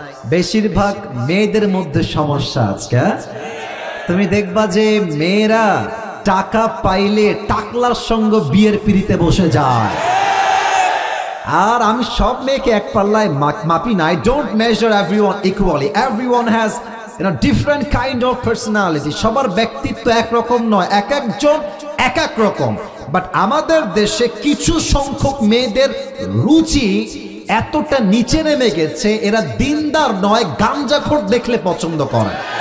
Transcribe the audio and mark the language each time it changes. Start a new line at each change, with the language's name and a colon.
Bangla: বেশিরভাগ মেয়েদের মধ্যে সমস্যা আজকে। তুমি দেখবা যে মেয়েরা টাকা পাইলে টাকলার সঙ্গে বিয়ের পিড়িতে বসে যায়। আর আমি সব মেয়েকে এক পাল্লায় মাপি না।
English: I don't measure everyone equally. Everyone has different kind of personality.
Bangla: সবার ব্যক্তিত্ব একরকম নয়, এক একজন এক এক রকম। বাট আমাদের দেশে কিছু সংখ্যক মেয়েদের রুচি এতটা নিচে নেমে গেছে, এরা দিনদার নয়, গাঞ্জাখোর দেখলে পছন্দ করে।